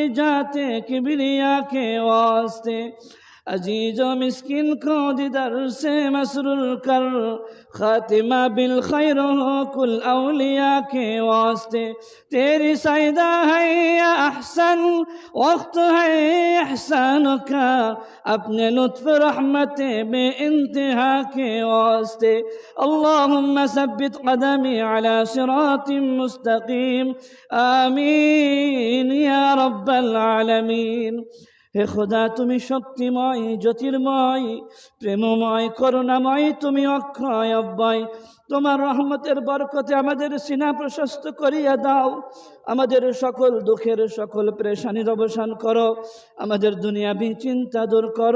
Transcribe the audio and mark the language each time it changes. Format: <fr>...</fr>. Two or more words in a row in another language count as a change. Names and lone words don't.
<ur>ذات کبریا کے واسطے عزیز و مسکین کو دیدر سے مسرور کر خاتمہ بالخیر ہو کل اولیاء کے واسطے تیری سجدہ ہے یا احسن وقت ہے احسان کا اپنے لطف رحمت بے انتہا کے واسطے</ur> <ar>اللہم ثبت قدمی علی صراط مستقیم آمین یا رب العالمین</ar> <bn>হে খোদা তুমি শক্তিময় জ্যোতির্ময় প্রেমময় করুণাময় তুমি অক্ষয় অব্যয় তোমার রহমতের বরকতে আমাদের সিনা প্রশস্ত করিয়া দাও। আমাদের সকল দুঃখের সকল পেরেশানির অবসান করো। আমাদের দুনিয়াবি চিন্তা দূর করো।</bn>